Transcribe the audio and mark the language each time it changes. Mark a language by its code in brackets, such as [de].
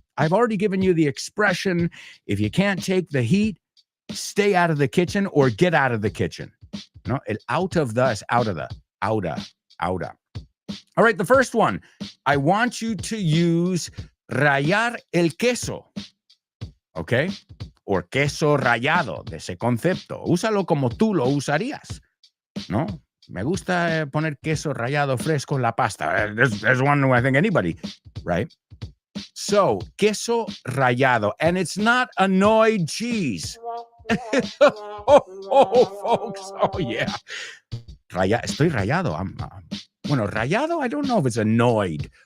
[en] I've already given you the expression, if you can't take the heat, stay out of the kitchen or get out of the kitchen. No, el out of the is out of the, outa. All right, the first one, I want you to use [es] rayar el queso, [en] okay? [es] Or queso rallado, de ese concepto. Úsalo como tú lo usarías, ¿no? Me gusta poner queso rallado fresco en la pasta. [en] There's one I think anybody, right? So, queso rallado. And it's not annoyed cheese. Folks. Oh, yeah. [es] Estoy rayado. Rayado, [en] I don't know if it's annoyed.